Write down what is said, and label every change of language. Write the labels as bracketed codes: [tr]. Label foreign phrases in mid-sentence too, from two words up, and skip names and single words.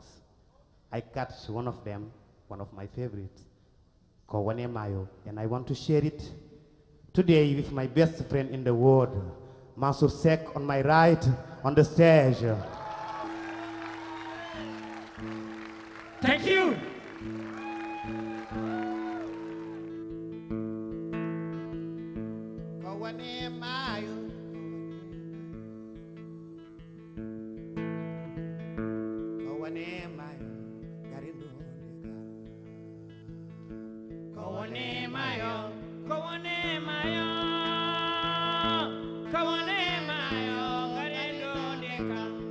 [en] I catch one of them, one of my favorites, Kawane Mayo, and I want to share it today with my best friend in the world, Mansour Seck on my right on the stage. Thank you. [ff] Kawane Mayo, Kawane Mayo, Kawane Mayo, Kawane Mayo, Kawane Mayo, Garendo Deka.